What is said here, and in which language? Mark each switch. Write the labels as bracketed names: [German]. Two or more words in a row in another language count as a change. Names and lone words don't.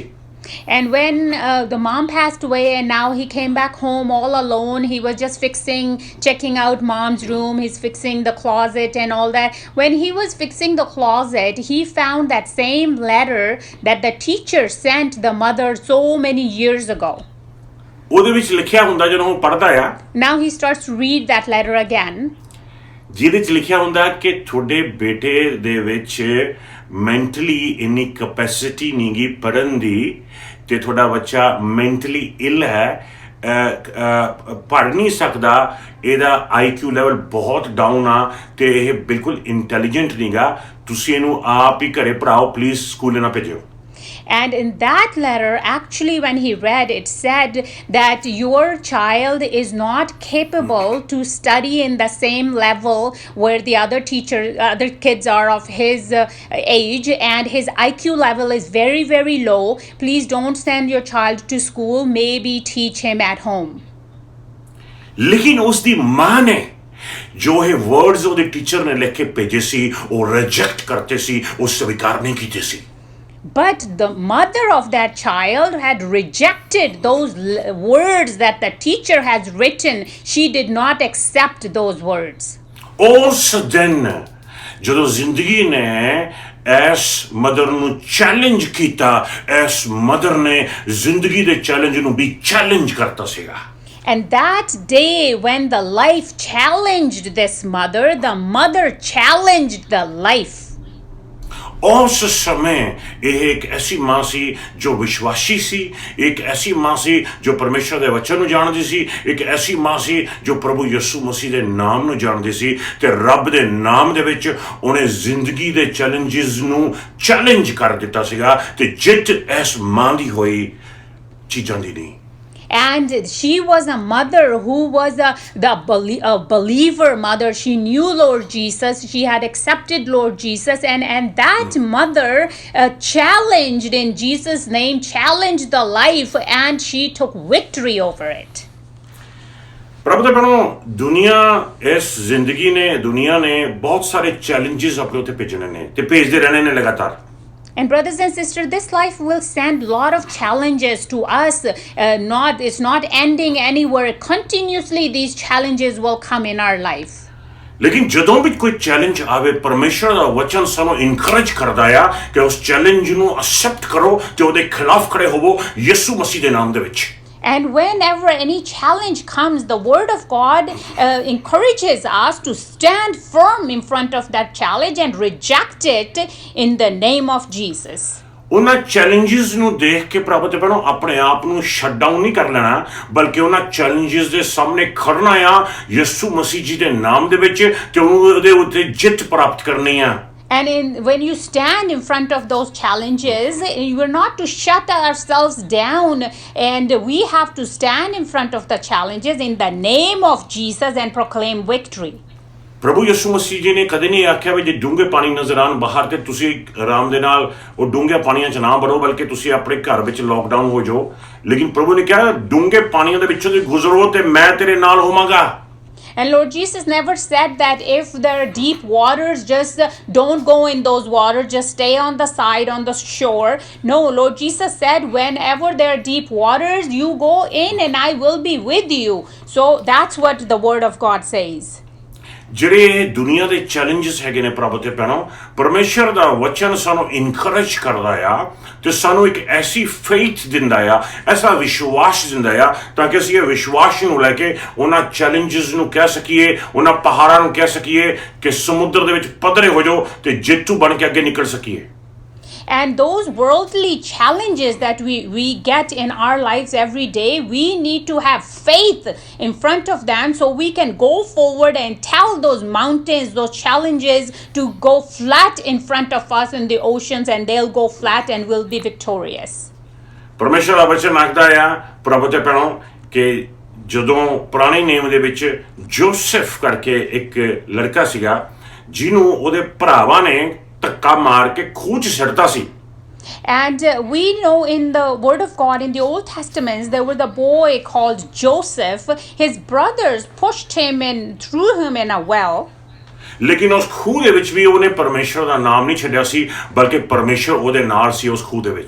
[English] And when the mom passed away and now he came back home all alone, he was just checking out mom's room, he's fixing the closet and all that. When he was fixing the closet, he found that same letter that the teacher sent the mother so many years ago. [Punjabi] ਉਹਦੇ ਵਿੱਚ ਲਿਖਿਆ ਹੁੰਦਾ, ਜਦੋਂ ਉਹ ਪੜ੍ਹਦਾ ਆ, [English] Now he starts to read that letter again. [Punjabi] ਜਿਹਦੇ ਵਿੱਚ ਲਿਖਿਆ ਹੁੰਦਾ ਕਿ ਤੁਹਾਡੇ ਬੇਟੇ ਦੇ ਵਿੱਚ ਮੈਂਟਲੀ ਇੰਨੀ ਕੈਪੈਸਿਟੀ ਨਹੀਂ ਗੀ ਪੜ੍ਹਨ ਦੀ, ਤੇ ਤੁਹਾਡਾ ਬੱਚਾ [English] mentally ill [Punjabi] ਹੈ, ਪੜ੍ਹ ਨਹੀਂ ਸਕਦਾ, ਇਹਦਾ IQ ਲੈਵਲ ਬਹੁਤ ਡਾਊਨ ਆ, ਤੇ ਇਹ ਬਿਲਕੁਲ ਇੰਟੈਲੀਜੈਂਟ ਨਹੀਂ ਗਾ, ਤੁਸੀਂ ਇਹਨੂੰ ਆਪ ਹੀ ਘਰੇ ਪੜ੍ਹਾਓ, [English] please school [Punjabi] ਨਾ ਭੇਜਿਓ। [English] And in that letter, actually, when he read, it said that your child is not capable to study in the same level where the other kids are of his age, and his IQ level is very, very low. Please don't send your child to school. Maybe teach him at home. [Hindi] लेकिन उसकी माँ ने जो है वर्ड्स [Punjabi] ਉਹਦੇ ਟੀਚਰ ਨੇ ਲਿਖ ਕੇ ਭੇਜੇ ਸੀ, ਉਹ ਰਿਜੈਕਟ ਕਰਤੇ ਸੀ, ਉਹ ਸਵੀਕਾਰ ਨਹੀਂ ਕੀਤੇ ਸੀ। [English] But the mother of that child had rejected those words that the teacher has written. She did not accept those words. [Punjabi] ਉਸ ਦਿਨ ਜਦੋਂ ਜ਼ਿੰਦਗੀ ਨੇ ਇਸ ਮਦਰ ਨੂੰ ਚੈਲੰਜ ਕੀਤਾ, ਇਸ ਮਦਰ ਨੇ ਜ਼ਿੰਦਗੀ ਦੇ ਚੈਲੰਜ ਨੂੰ ਵੀ ਚੈਲੰਜ ਕਰਤਾ ਸੀਗਾ। [English] And that day when the life challenged this mother, the mother challenged the life. [Punjabi] ਉਸ ਸਮੇਂ ਇਹ ਇੱਕ ਐਸੀ ਮਾਂ ਸੀ ਜੋ ਵਿਸ਼ਵਾਸੀ ਸੀ, ਇੱਕ ਐਸੀ ਮਾਂ ਸੀ ਜੋ ਪਰਮੇਸ਼ਰ ਦੇ ਵਚਨ ਨੂੰ ਜਾਣਦੀ ਸੀ, ਇੱਕ ਐਸੀ ਮਾਂ ਸੀ ਜੋ ਪ੍ਰਭੂ ਯਿਸੂ ਮਸੀਹ ਦੇ ਨਾਮ ਨੂੰ ਜਾਣਦੀ ਸੀ, ਤੇ ਰੱਬ ਦੇ ਨਾਮ ਦੇ ਵਿੱਚ ਉਹਨੇ ਜ਼ਿੰਦਗੀ ਦੇ ਚੈਲੰਜਸ ਨੂੰ ਚੈਲੰਜ ਕਰ ਦਿੱਤਾ ਸੀਗਾ, ਤੇ ਜਿੱਤ ਇਸ ਮਾਂ ਦੀ ਹੋਈ ਚੀਜ਼ਾਂ ਦੀ ਨਹੀਂ। [English] And she was a mother who was a believer mother. She knew Lord Jesus. She had accepted Lord Jesus. And that mother challenged in Jesus' name, challenged the life, and she took victory over it. [Punjabi] ਪ੍ਰਭੂ ਦੇ ਭੈਣੋ, ਦੁਨੀਆ ਨੇ ਬਹੁਤ ਸਾਰੇ ਚੈਲੰਜਸ ਆਪਣੇ ਉੱਤੇ ਭੇਜਣੇ ਨੇ ਤੇ ਭੇਜਦੇ ਰਹਿਣੇ ਨੇ ਲਗਾਤਾਰ। [English] And brothers and sisters, this life will send a lot of challenges to us. It's not ending anywhere. Continuously, these challenges will come in our life. [Punjabi] ਲੇਕਿਨ ਜਦੋਂ ਵੀ ਕੋਈ ਚੈਲੰਜ ਆਵੇ ਪਰਮੇਸ਼ਰ ਦਾ ਵਚਨ ਸਾਨੂੰ ਇਨਕਰੇਜ ਕਰਦਾ ਆ ਕਿ ਉਸ ਚੈਲੰਜ ਨੂੰ ਅਸੈਪਟ ਕਰੋ ਤੇ ਉਹਦੇ ਖਿਲਾਫ ਖੜੇ ਹੋਵੋ ਯਿਸੂ ਮਸੀਹ ਦੇ ਨਾਮ ਦੇ ਵਿੱਚ। [English] And whenever any challenge comes, the Word of God encourages us to stand firm in front of that challenge and reject it in the name of Jesus. [Punjabi] ਉਹਨਾਂ ਚੈਲੰਜਸ ਨੂੰ ਦੇਖ ਕੇ ਪ੍ਰਭੂ ਤੇ ਭੈਣੋ ਆਪਣੇ ਆਪ ਨੂੰ [English] shut down [Punjabi] ਨਹੀਂ ਕਰ ਲੈਣਾ, ਬਲਕਿ ਉਹਨਾਂ ਚੈਲੰਜਸ ਦੇ ਸਾਹਮਣੇ ਖੜਨਾ ਆ ਯਿਸੂ ਮਸੀਹ ਜੀ ਦੇ ਨਾਮ ਦੇ ਵਿੱਚ ਤੇ ਉਹਦੇ ਉੱਤੇ ਜਿੱਤ ਪ੍ਰਾਪਤ ਕਰਨੀ ਆ। [English] And when you stand in front of those challenges, you are not to shut ourselves down, and we have to stand in front of the challenges in the name of Jesus and proclaim victory. [Punjabi] ਪ੍ਰਭੂ ਯਿਸੂ ਮਸੀਹ ਜੀ ਨੇ ਕਦੇ ਨਹੀਂ ਆਖਿਆ ਵੀ ਜੇ ਡੂੰਘੇ ਪਾਣੀ ਨਜ਼ਰ ਆਉਣ ਬਾਹਰ ਤੇ ਤੁਸੀਂ ਆਰਾਮ ਦੇ ਨਾਲ ਉਹ ਡੂੰਘੇ ਪਾਣੀਆਂ 'ਚ ਨਾ ਵੜੋ, ਬਲਕਿ ਤੁਸੀਂ ਆਪਣੇ ਘਰ ਵਿੱਚ ਲੋਕਡਾਊਨ ਹੋ ਜਾਓ। ਲੇਕਿਨ ਪ੍ਰਭੂ ਨੇ ਕਿਹਾ ਡੂੰਘੇ ਪਾਣੀਆਂ ਦੇ ਵਿੱਚੋਂ ਦੀ ਗੁਜ਼ਰੋ ਤੇ ਮੈਂ ਤੇਰੇ ਨਾਲ ਹੋਵਾਂਗਾ। [English] And Lord Jesus never said that if there are deep waters, just don't go in those waters, just stay on the side, on the shore. No, Lord Jesus said, whenever there are deep waters, you go in and I will be with you. So that's what the Word of God says. [Punjabi] ਜਿਹੜੇ ਇਹ ਦੁਨੀਆ ਦੇ ਚੈਲੰਜਸ ਹੈਗੇ ਨੇ ਪ੍ਰਭੂ ਤੇ ਭੈਣੋ, ਪਰਮੇਸ਼ਰ ਦਾ ਵਚਨ ਸਾਨੂੰ ਇਨਕਰੇਜ ਕਰਦਾ ਆ ਤੇ ਸਾਨੂੰ ਇੱਕ ਐਸੀ ਫੇਥ ਦਿੰਦਾ ਆ, ਐਸਾ ਵਿਸ਼ਵਾਸ ਦਿੰਦਾ ਆ ਤਾਂ ਕਿ ਅਸੀਂ ਇਹ ਵਿਸ਼ਵਾਸ ਨੂੰ ਲੈ ਕੇ ਉਹਨਾਂ ਚੈਲੰਜਸ ਨੂੰ ਕਹਿ ਸਕੀਏ, ਉਹਨਾਂ ਪਹਾੜਾਂ ਨੂੰ ਕਹਿ ਸਕੀਏ ਕਿ ਸਮੁੰਦਰ ਦੇ ਵਿੱਚ ਪੱਧਰੇ ਹੋ ਜਾਓ ਤੇ ਜੇਤੂ ਬਣ ਕੇ ਅੱਗੇ ਨਿਕਲ ਸਕੀਏ। [English] And those worldly challenges that we get in our lives every day, we need to have faith in front of them so we can go forward and tell those mountains, those challenges to go flat in front of us in the oceans, and they'll go flat and we'll be victorious. [Punjabi] ਪਰਮੇਸ਼ਰ ਦਾ ਵਚਨ ਆਖਦਾ ਆ ਪ੍ਰਭੂ ਤੇ ਭੈਣੋ ਕਿ ਜਦੋਂ ਪੁਰਾਣੇ ਨੇਮ ਦੇ ਵਿੱਚ ਜੋਸਫ ਕਰਕੇ ਇੱਕ ਲੜਕਾ ਸੀਗਾ ਜਿਹਨੂੰ ਉਹਦੇ ਭਰਾਵਾਂ ਨੇ ਧੱਕਾ ਮਾਰ ਕੇ ਖੂਹ 'ਚ ਸਿੱਟਤਾ ਸੀ। [English] And we know in the Word of God in the Old Testament there was a boy called Joseph. His brothers pushed him and threw him in a well. [Punjabi] ਲੇਕਿਨ ਉਸ ਖੂਹ ਦੇ ਵਿੱਚ ਵੀ ਉਹਨੇ ਪਰਮੇਸ਼ਰ ਦਾ ਨਾਮ ਨਹੀਂ ਛੱਡਿਆ ਸੀ, ਬਲਕਿ ਪਰਮੇਸ਼ਰ ਉਹਦੇ ਨਾਲ ਸੀ ਉਸ ਖੂਹ ਦੇ ਵਿੱਚ।